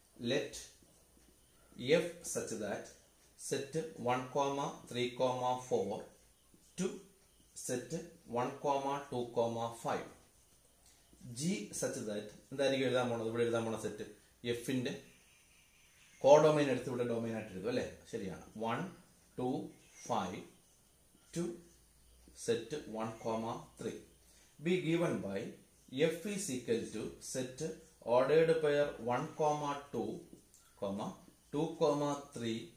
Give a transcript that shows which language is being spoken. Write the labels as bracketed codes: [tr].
[en] Let f such that set 1, 3, 4 to set 1, 2, 5. G such that [ml] എന്തായിരിക്കും എഴുതാൻ പോണത്? ഇവിടെ എഴുതാൻ പോണ സെറ്റ് എഫിന്റെ കോഡൊമൈൻ എടുത്ത് ഇവിടെ ഡൊമൈൻ ആയിട്ട് എഴുതും അല്ലേ. ശരിയാണ്. [en] 1, 2, 5 to set 1, 3 be given by f is equal to set ordered pair 1, 2, 2, 3,